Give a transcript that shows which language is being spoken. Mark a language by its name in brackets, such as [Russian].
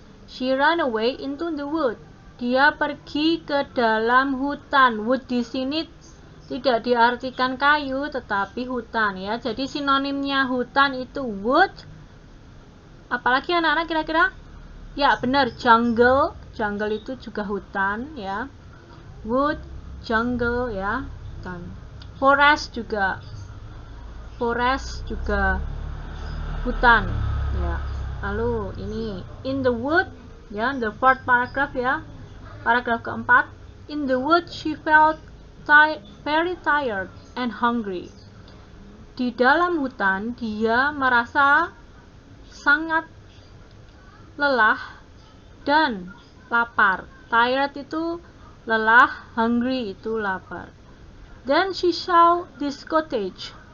[English] She ran away into the wood. [Indonesian] Dia pergi ke dalam hutan. Wood di sini tidak diartikan kayu tetapi hutan ya. Jadi sinonimnya hutan itu wood. Apalagi anak-anak kira-kira? Ya benar, jungle. Jungle itu juga hutan ya. Wood, jungle ya. Dan forest juga. Forest juga hutan ya. Lalu ini [English] in the wood [Indonesian] ya, [English] the fourth paragraph [Indonesian] ya. Paragraf keempat. [English] In the wood she felt very tired and hungry. [Indonesian] Di dalam hutan dia merasa sangat lelah dan lapar. Tired itu lelah, hungry itu lapar. [English] Then she saw this cottage.